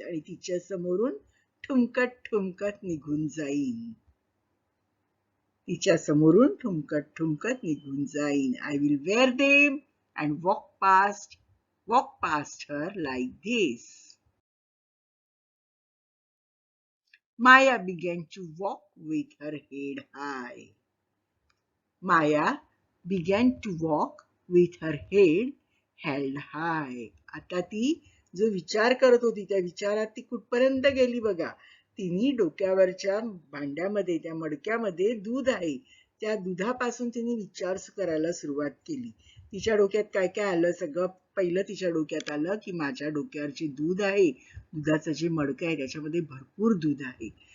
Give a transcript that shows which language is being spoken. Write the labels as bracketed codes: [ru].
[mr] आणि तिच्या समोरून ठुमकत ठुमकत निघून जाईन. तिच्या समोरून ठुमकत ठुमकत निघून जाईन. [en] I will wear them and walk past her like this. Maya began to walk with her head high. Maya began to walk with her head held high. [mr] आता ती जो विचार करत होती त्या विचारात ती कुठपर्यंत गेली बघा. तिने डोक्यावरच्या भांड्यामध्ये, त्या मडक्यामध्ये दूध आहे. त्या दुधापासून तिने विचार करायला सुरुवात केली. तिच्या डोक्यात काय काय आलं, सगळं पहिलं तिच्या डोक्यात आलं की माझ्या डोक्यावरचे दूध आहे, दुधाचं जे मडकं आहे त्याच्यामध्ये भरपूर दूध आहे.